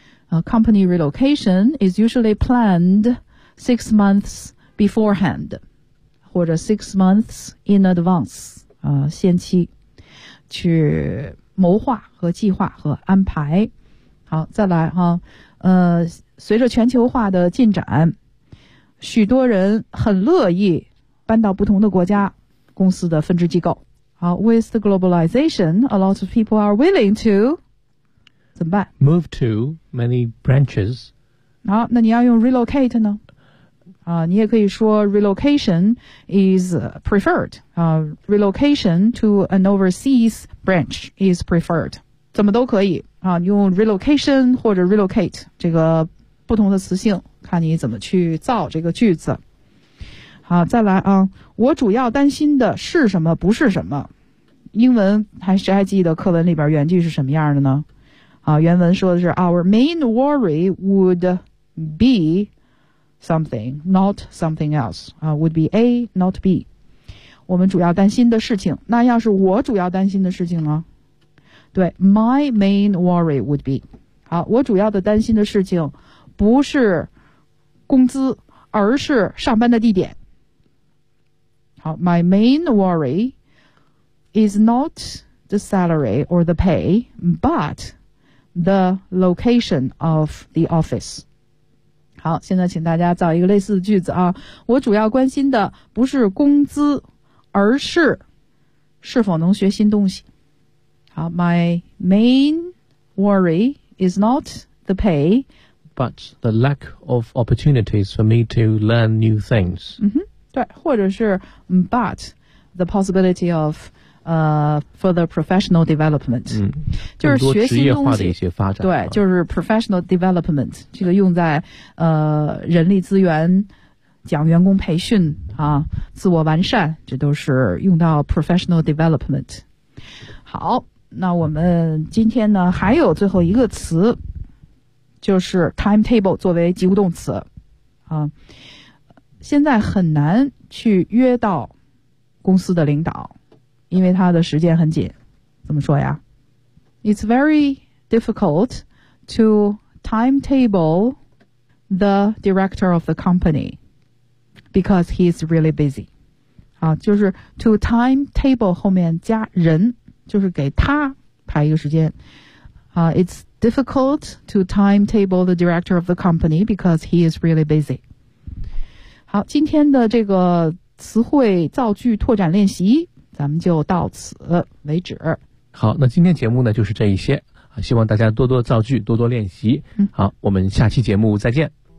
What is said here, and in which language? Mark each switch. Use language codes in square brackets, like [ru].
[en] Company relocation is usually planned 6 months beforehand, [zh] 或者 [en] 6 months in advance, [zh] 先期去谋划和计划和安排。好，再来哈，随着全球化的进展，许多人很乐意搬到不同的国家公司的分支机构。 [en] 好 ，with the globalization, a lot of people are willing to [zh] 怎么办 [en] ？Move to many branches. [zh] 好，那你要用 relocate 呢？啊，你也可以说 [en] relocation is preferred. 啊 ，relocation to an overseas branch is preferred. [zh] 怎么都可以啊，用 relocation 或者 relocate 这个不同的词性，看你怎么去造这个句子。好，再来啊！我主要担心的是什么？不是什么？英文还谁还记得课文里边原句是什么样的呢？ [en] 啊， [zh] 原文说的是 [en] "Our main worry would be something, not something else." 啊 ，would be A, not B。 [zh] 我们主要担心的事情，那要是我主要担心的事情呢？ [en] 对 ，my main worry would be。 [zh] 好，我主要的担心的事情不是工资，而是上班的地点。 [en] 好 ，my main worry is not the salary or the pay, but the location of the office. [zh] 好，现在请大家造一个类似的句子啊。我主要关心的不是工资，而是是否能学新东西。 [en] 好 ，my main worry is not the pay, but the lack of opportunities for me to learn new things. 嗯哼。对， [zh] 或者是 [en] but the possibility of further professional development，嗯， [zh] 就是学新东西，更多职业化的一些发展，对，就是 professional development，这个用在人力资源讲员工培训啊，自我完善，这都是用到 professional development。好，那我们今天呢还有最后一个词，就是 timetable 作为及物动词啊。现在很难去约到公司的领导，因为他的时间很紧。怎么说呀 [en] ？It's very difficult to timetable the director of the company because he's really busy. [zh] 啊，就是 to timetable 后面加人，就是给他排一个时间。 [en] 啊 ，It's difficult to timetable the director of the company because he is really busy. [zh] 好，今天的这个词汇造句拓展练习咱们就到此为止。好，那今天节目呢就是这一些，希望大家多多造句，多多练习。好，我们下期节目再见。